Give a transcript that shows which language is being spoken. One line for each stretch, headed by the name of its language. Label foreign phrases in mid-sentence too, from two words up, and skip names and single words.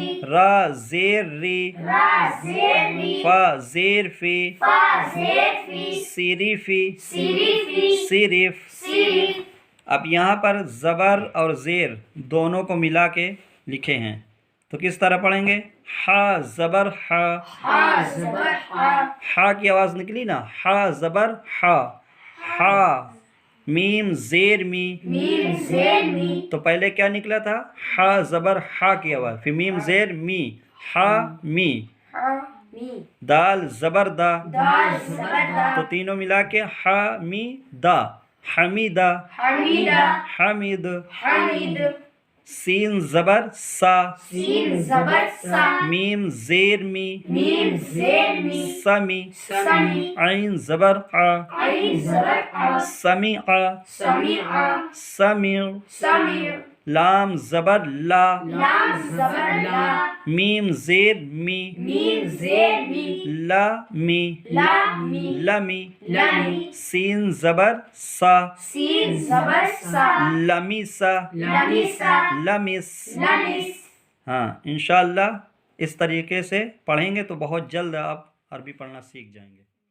Urdu: را زیر ری را زیر ری فا زیر فی فا زیر فی سیری فی سیری فی صرف सिरिफ اب یہاں پر زبر اور زیر دونوں کو ملا کے لکھے ہیں تو کس طرح پڑھیں گے ہا زبر ہا ہا زبر ہا ہا کی آواز نکلی نا ہا زبر ہا ہا میم زیر می میم زیر می تو پہلے کیا نکلا تھا ہا زبر ہا کی آواز پھر میم زیر می ہا می ہا می دال زبر دا دال زبر دا تو تینوں ملا کے ہا می دا حمیدہ हमीदा حمید हमीद سین زبر سا سین زبر سا میم زیر می میم زیر می سمی समी عین زبر ع عین زبر آ سمیع समीआ سمیع समीर لام زبر لا لام زبر لا میم زیر می میم زیر می لا می لا می لمی लमी سین زبر سا سین زبر سا لمیسا लमीसा لمس लमिस ہاں انشاءاللہ اس طریقے سے پڑھیں گے تو بہت جلد آپ عربی پڑھنا سیکھ جائیں گے